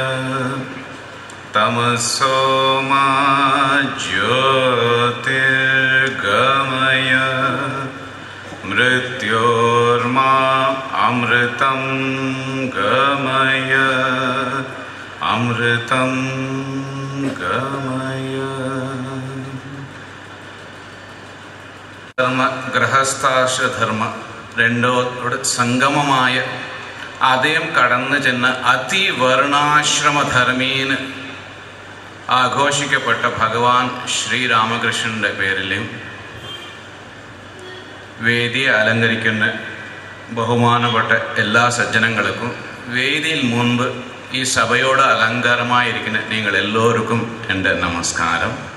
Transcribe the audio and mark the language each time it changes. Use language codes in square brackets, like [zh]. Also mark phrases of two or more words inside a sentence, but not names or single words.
[sa] तमसो मा ज्योतिर्गमय मृत्योर्मा अमृतं गमय अमृतं गमय. [ml] ധർമ്മ ഗൃഹസ്ഥാശ്രധർമ്മ രണ്ടോട് സംഗമമായ അദ്ദേഹം കടന്നു ചെന്ന് അതിവർണാശ്രമധർമ്മീന് ആഘോഷിക്കപ്പെട്ട ഭഗവാൻ ശ്രീരാമകൃഷ്ണൻ്റെ പേരിലും വേദിയെ അലങ്കരിക്കുന്ന ബഹുമാനപ്പെട്ട എല്ലാ സജ്ജനങ്ങൾക്കും വേദിയിൽ മുൻപ് ഈ സഭയോട് അലങ്കാരമായിരിക്കുന്ന നിങ്ങൾ എല്ലാവർക്കും എൻ്റെ നമസ്കാരം.